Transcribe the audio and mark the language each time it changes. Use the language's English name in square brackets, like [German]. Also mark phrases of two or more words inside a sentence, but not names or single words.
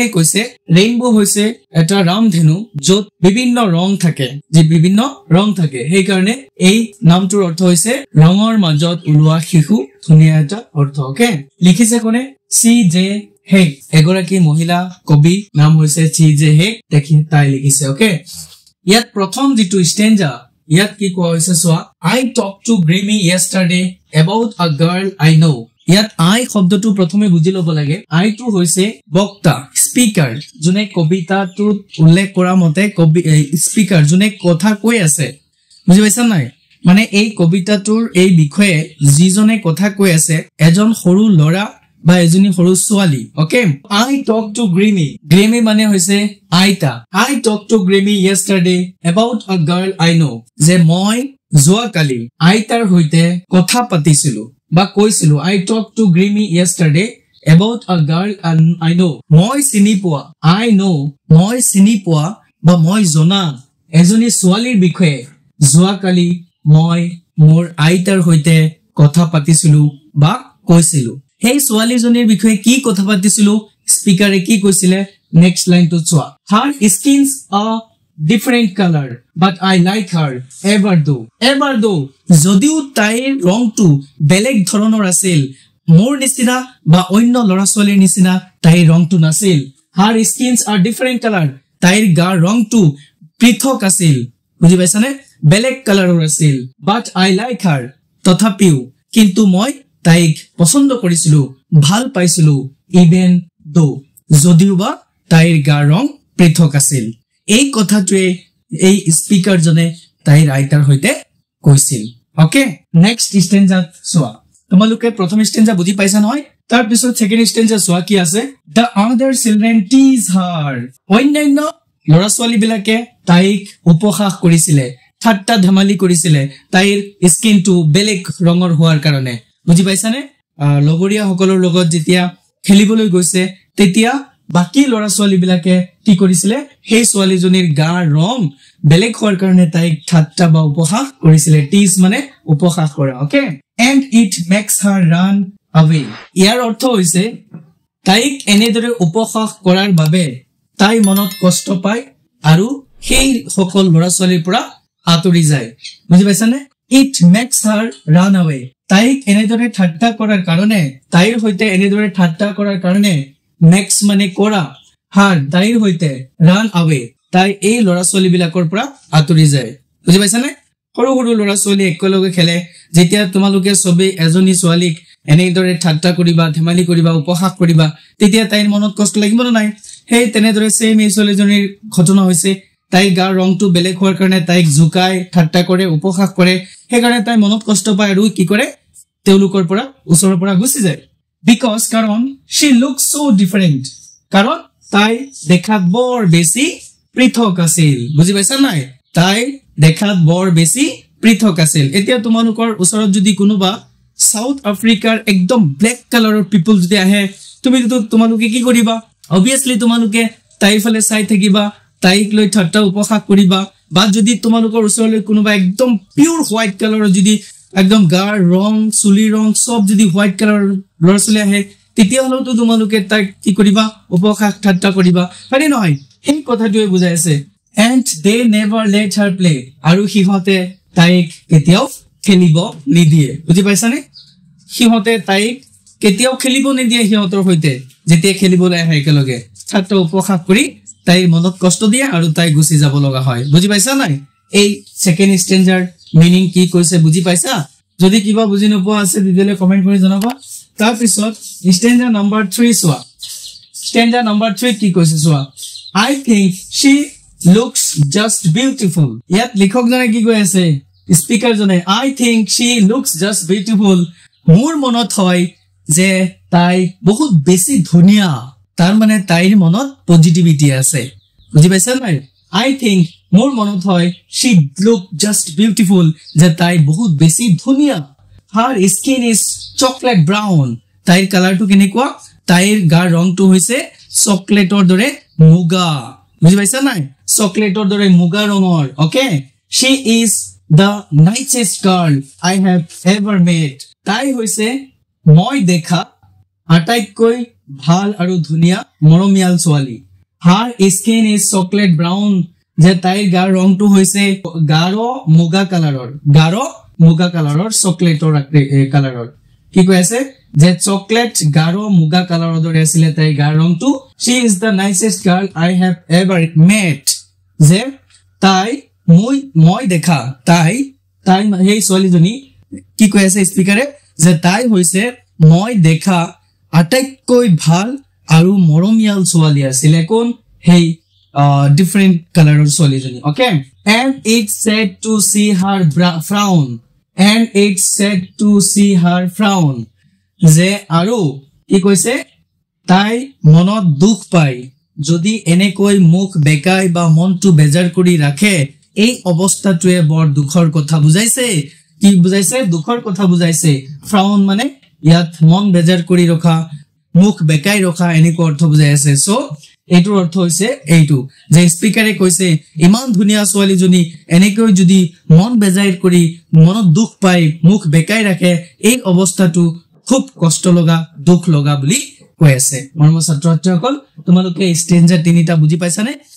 [Assamese] কৈছে ৰেইনবো হৈছে এটা ৰামধেনু য'ত বিভিন্ন ৰং থাকে যে বিভিন্ন ৰং থাকে সেই কাৰণে এই নামটোৰ অৰ্থ হৈছে ৰঙৰ মাজত ওলোৱা শিশু ধুনীয়া এটা অৰ্থ ওকে লিখিছে কোনে CJ হেগ এগৰাকী মহিলা কবি নাম হৈছে CJ হেগ দেখি তাই লিখিছে ওকে ইয়াত প্ৰথম যেটো স্টেঞ্জা ইয়াত কি কোৱা হৈছে সোৱা [English] I talked to Grammy yesterday about a girl I know [Assamese] ইয়াত I শব্দটো প্ৰথমে বুজি লব লাগে I টো হৈছে বক্তা স্পিকাৰ জনে কবিতাটো উল্লেখ কৰা মতে কবি স্পিকাৰ জনে কথা কৈ আছে বুজি পাইছা নাই মানে এই কবিতাটোৰ এই বিষয়ে যিজনে কথা কৈ আছে এজন সৰু লৰা বা এজনী সৰু ছোৱালী ওকে [English] I talked to Grammy [Assamese] মানে হৈছে আইতা [English] I talked to Grammy yesterday about a girl I know [Assamese] যে মই যোৱাকালি আইতাৰ হৈতে কথা পাতিছিলো বা কৈছিলো [English] I talked to Grammy yesterday about a girl I know [Assamese] মই চিনি পোৱা I know মই চিনি পোৱা বা মই জনা এজনী ছোৱালীৰ বিষয়ে যোৱাকালি মই মোৰ আইতাৰ হৈতে কথা পাতিছিলো বা কৈছিলো হেই ছোৱালীজনীৰ বিষয়ে কি কথা পাতিছিলো স্পিকাৰে কি কৈছিলে [English] next line to [Assamese] চোৱা [English] her skins are different color but I like her ever though [Assamese] যদিও তাইৰ ৰংটো বেলেগ ধৰণৰ আছিল মোৰ নিচিনা বা অন্য লৰা ছোৱালীৰ নিচিনা তাইৰ ৰংটো নাছিল [English] her skins are different color [Assamese] তাইৰ গাৰ ৰংটো পৃথক আছিল বুজি পাইছানে বেলেগ কালাৰৰ আছিল [English] but I like her [Assamese] তথাপিও কিন্তু মই তাইক পছন্দ কৰিছিলো ভাল পাইছিলো [English] even though [Assamese] যদিও বা তাইৰ গাৰ ৰং পৃথক আছিল এই কথাটোৱে এই স্পিকাৰ জনে তাইৰ আইতাৰ হৈতে কৈছিল ওকে [English] next stanza [Assamese] সোৱা তোমালোকে প্ৰথম স্টেঞ্জা বুজি পাইছা নহয় তাৰ পিছত [English] second stanza [Assamese] সোৱা কি আছে [English] the other children tease her [Assamese] অন্যান্য লৰা ছোৱালী বিলাকে তাইক উপহাস কৰিছিলে ঠাট্টা ধেমালি কৰিছিলে তাইৰ স্কিনটো বেলেগ ৰঙৰ হোৱাৰ কাৰণে বুজি পাইছানে লগৰীয়া সকলৰ লগত যেতিয়া খেলিবলৈ গৈছে তেতিয়া বাকি লৰা ছোৱালী বিলাকে কি কৰিছিলে সেই ছোৱালীজনীৰ গাৰ ৰং বেলেগ হোৱাৰ কাৰণে তাইক ঠাট্টা বা উপহাস কৰিছিলে টিজ মানে উপহাস কৰা ওকে [English] and it makes her run away [Assamese] ইয়াৰ অৰ্থ হৈছে তাইক এনেদৰে উপহাস কৰাৰ বাবে তাই মনত কষ্ট পায় আৰু সেই সকল লৰা ছোৱালীৰ পৰা আঁতৰি যায় বুজি পাইছানে [English] it makes her run away [Assamese] তাইক এনেদৰে ঠাট্টা কৰাৰ কাৰণে তাইৰ হৈতে এনেদৰে ঠাট্টা কৰাৰ কাৰণে মেক্স মানে কৰা হার তাইৰ হৈতে [English] run away [Assamese] তাই এই লৰা ছোৱালী বিলাকৰ পৰা আঁতৰি যায় বুজি পাইছানে সৰু সৰু লৰা ছোৱালী একেলগে খেলে যেতিয়া তোমালোকে সবে এজনী ছোৱালীক এনেদৰে ঠাট্টা কৰিবা ধেমালি কৰিবা উপহাস কৰিবা তেতিয়া তাইৰ মনত কষ্ট লাগিব না নাই সেই তেনেদৰে সেম এই ছোৱালীজনীৰ ঘটনা হৈছে তাইৰ গাৰ ৰংটো বেলেগ হোৱাৰ কাৰণে তাইক জুকাই ঠাট্টা কৰে উপহাস কৰে সেই কাৰণে তাই মনত কষ্ট পায় আৰু কি কৰে তেওলোকৰ পৰা ওচৰৰ পৰা গুচি যায় because কাৰণ [English] she looks so different [Assamese] কাৰণ তাই দেখাত বৰ বেছি পৃথক আছিল বুজি পাইছা নাই তাই দেখাত বৰ বেছি পৃথক আছিল এতিয়া তোমালোকৰ ওচৰত যদি কোনোবা সাউথ আফ্ৰিকাৰ একদম [English] black color people [Assamese] যদি আহে তোমালোকে কি কৰিবা obviously তোমালোকে তাইৰ ফালে চাই থাকিবা তাইক লৈ ঠাট্টা উপহাস কৰিবা বা যদি তোমালোকৰ ওচৰলৈ কোনোবা একদম [English] pure white color [Assamese] যদি একদম গাৰ ৰং চুলি ৰং সব যদি [English] white color [Assamese] ল'ৰা ছোৱালী আহে তেতিয়া হলেতো তোমালোকে তাক কি কৰিবা উপহাস ঠাট্টা কৰিবা হয়নে নহয় সেই কথাটোৱে বুজাই আছে [English] and they never let her play [Assamese] আৰু সিহঁতে তাইক কেতিয়াও খেলিব নিদিয়ে বুজি পাইছানে সিহঁতে তাইক কেতিয়াও খেলিব নিদিয়ে সিহঁতৰ হৈতে যেতিয়া খেলিবলৈ আহে একেলগে ঠাট্টা উপহাস কৰি তাইৰ মনত কষ্ট দিয়ে আৰু তাই গুচি যাব লগা হয় বুজি পাইছা নাই এই [English] second standard meaning [Assamese] কি কৈছে বুজি পাইছা যদি কিবা বুজি নোপোৱা আছে দিলে কমেন্ট কৰি জনাবা তাৰ পিছত [English] standard number 3 [Assamese] চোৱা [English] standard number [Assamese] 3 কি কৈছে চোৱা [English] I think she looks just beautiful [Assamese] ইয়াত লিখক জনে কি কৈ আছে স্পিকাৰ জনে [English] I think she looks just beautiful [Assamese] মোৰ মনত হয় যে তাই বহুত বেছি ধুনিয়া তাৰ মানে তাইৰ মনত পজিটিভিটি আছে বুজি পাইছা নাই [English] I think [Assamese] মোৰ মনত হয় she [English] look just beautiful [Assamese] যে তাই বহুত বেছি ধুনিয়া [English] her skin is chocolate brown [Assamese] তাইৰ কালাৰটো কেনেকুৱা তাইৰ গাৰ ৰংটো হৈছে চকলেটৰ দৰে মুগা বুজি পাইছা নাই চকলেটৰ দৰে মুগা ৰঙৰ ওকে [English] she is the nicest girl I have ever met [Assamese] তাই হৈছে মই দেখা আটাইতকৈ ভাল আৰু ধুনিয়া মৰমিয়াল ছোৱালী [English] her skin is chocolate brown [Assamese] যে তাইৰ গাৰ ৰংটো হৈছে গাঢ় মুগা কালাৰৰ চকলেটৰ কালাৰৰ কি কৈ আছে যে চকলেট গাঢ় মুগা কালাৰৰ দৰে আছিল তাইৰ গাৰ ৰংটো [English] she is the nicest girl I have ever met [Assamese] যে তাই মই দেখা তাই সেই ছোৱালীজনী কি কৈ আছে স্পিকাৰে যে তাই হৈছে মই দেখা আটাইতকৈ ভাল আৰু মৰমিয়াল ছোৱালী আছিল কোন হেই [English] different color [Assamese] ছোৱালীজনী [English] okay and it's sad to see her [Assamese] frown যে আৰু কি কৈছে তাই মনত দুখ পায় যদি এনেকৈ মুখ বেকাই বা মনটো বেজাৰ কৰি ৰাখে এই অৱস্থাটোৱে বৰ দুখৰ কথা বুজাইছে কি বুজাইছে দুখৰ কথা বুজাইছে ফ্ৰাউন মানে ইয়াত মন বেজাৰ কৰি ৰখা মুখ বেকাই ৰখা এনেকৈ অৰ্থ বুজাই আছে সো এইটোৰ অৰ্থ হৈছে এইটো যে স্পিকাৰে কৈছে ইমান ধুনিয়া ছোৱালীজনী এনেকৈ যদি মন বেজাৰ কৰি মনত দুখ পায় মুখ বেকাই ৰাখে এই অৱস্থাটো খুব কষ্ট লগা দুখ লগা বুলি কৈ আছে মৰমৰ ছাত্ৰ ছাত্ৰীসকল তোমালোকে স্ট্যান্ডাৰ তিনিটা বুজি পাইছানে